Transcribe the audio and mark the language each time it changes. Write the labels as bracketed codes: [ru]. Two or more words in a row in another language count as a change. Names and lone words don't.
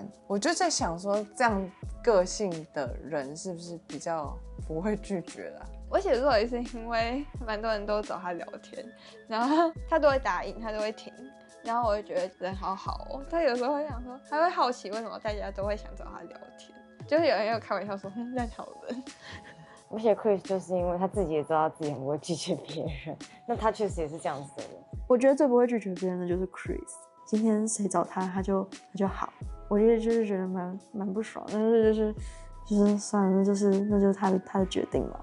[zh] 我就在想說，這樣個性的人是不是比較不會拒絕啦？我寫作也是因為蠻多人都找他聊天，然後他都會答應，他都會聽，然後我就覺得人好好哦。他有時候會想說，他會好奇為什麼大家都會想找他聊天，就是有人有開玩笑說在討論。而且 Chris 就是因為他自己也知道自己很不會拒絕別人，那他確實也是這樣子的人。我覺得最不會拒絕別人的就是 Chris， 今天誰找他，他就好。我覺得就是覺得蠻不爽，但是就是算了，那就是他的決定嘛。